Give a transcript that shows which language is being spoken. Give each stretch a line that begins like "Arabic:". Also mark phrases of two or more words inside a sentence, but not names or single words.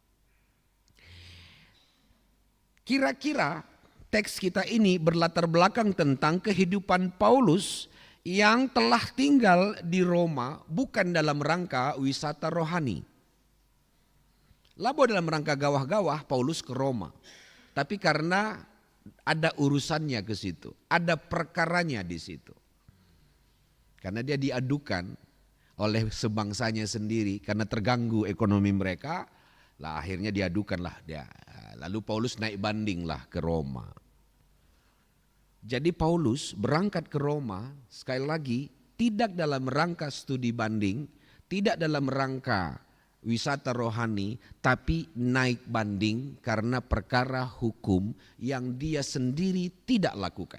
Indonesian: Kira-kira teks kita ini berlatar belakang tentang kehidupan Paulus yang telah tinggal di Roma bukan dalam rangka wisata rohani. Labo dalam rangka gawah-gawah Paulus ke Roma. Tapi karena ada urusannya ke situ, ada perkaranya di situ. Karena dia diadukan oleh sebangsanya sendiri karena terganggu ekonomi mereka, lah akhirnya diadukanlah dia. Lalu Paulus naik bandinglah ke Roma. Jadi Paulus berangkat ke Roma sekali lagi tidak dalam rangka studi banding, tidak dalam rangka wisata rohani, tapi naik banding karena perkara hukum yang dia sendiri tidak lakukan.